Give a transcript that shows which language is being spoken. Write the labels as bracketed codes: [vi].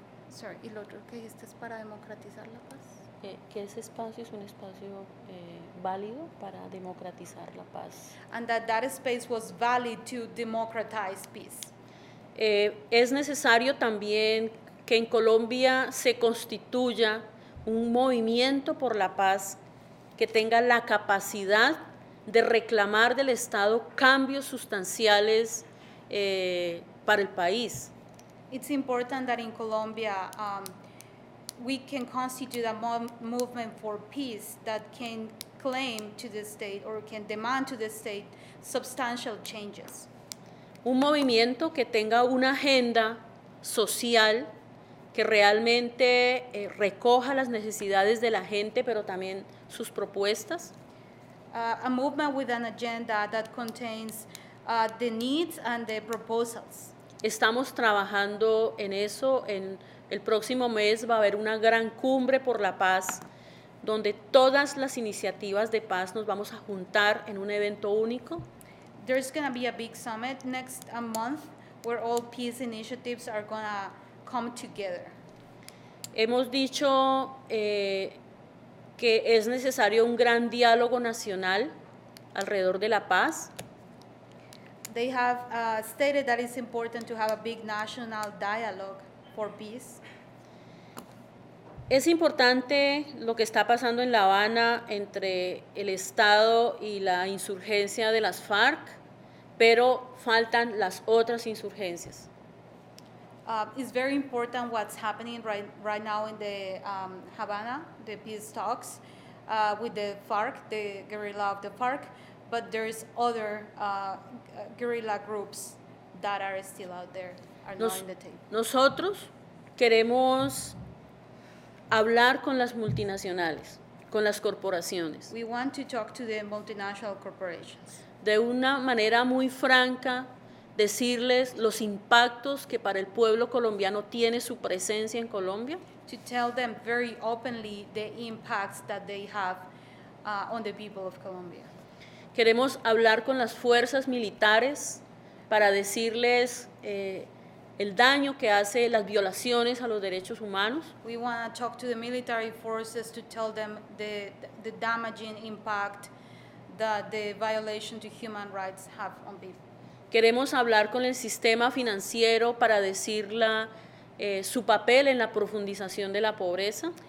[es] Sorry, ¿y lo otro que dijiste es para democratizar la paz? Que ese espacio es un espacio válido para democratizar la paz. [en] And that space was valid to democratize peace. [es] Es necesario también que en Colombia se constituya un movimiento por la paz que tenga la capacidad de reclamar del Estado cambios sustanciales para el país. [en] It's important that in Colombia we can constitute a movement for peace that can claim to the state or can demand to the state substantial changes. [es] Un movimiento que tenga una agenda social que realmente recoja las necesidades de la gente, pero también sus propuestas. [en] A movement with an agenda that contains the needs and the proposals. [es] Estamos trabajando en eso. En el próximo mes va a haber una gran cumbre por la paz, donde todas las iniciativas de paz nos vamos a juntar en un evento único. [en] There's going to be a big summit next month where all peace initiatives are going to come together. [es] Hemos dicho que es necesario un gran diálogo nacional alrededor de la paz. [en] They have stated that it's important to have a big national dialogue for peace. [es] Es importante lo que está pasando en La Habana entre el Estado y la insurgencia de las FARC, pero faltan las otras insurgencias. [en] It's very important what's happening right now in the Havana, the peace talks with the FARC, the guerrilla of the FARC, but there's other guerrilla groups that are still out there, are not in the table. [es] Nosotros queremos hablar con las multinacionales, con las corporaciones, [en] We want to talk to the multinational corporations. [es] de una manera muy franca, decirles los impactos que para el pueblo colombiano tiene su presencia en Colombia, [en] To tell them very openly the impacts that they have on the people of Colombia. [es] queremos hablar con las fuerzas militares para decirles el daño que hace las violaciones a los derechos humanos. [en] We want to talk to the military forces to tell them the damaging impact that the violation to human rights have on people. [es] Queremos hablar con el sistema financiero para decirle su papel en la profundización de la pobreza.